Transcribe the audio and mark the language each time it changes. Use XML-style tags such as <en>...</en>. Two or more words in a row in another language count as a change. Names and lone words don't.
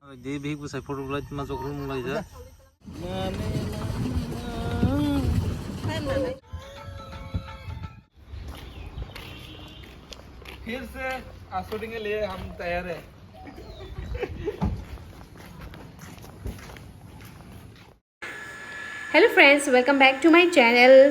<id>deh bih gue saya foto lagi masuk rumah lagi ya.</id> <hi>फिर से शूटिंग के लिए हम तैयार हैं।</hi> <en>Hello friends, welcome back to my channel.</en>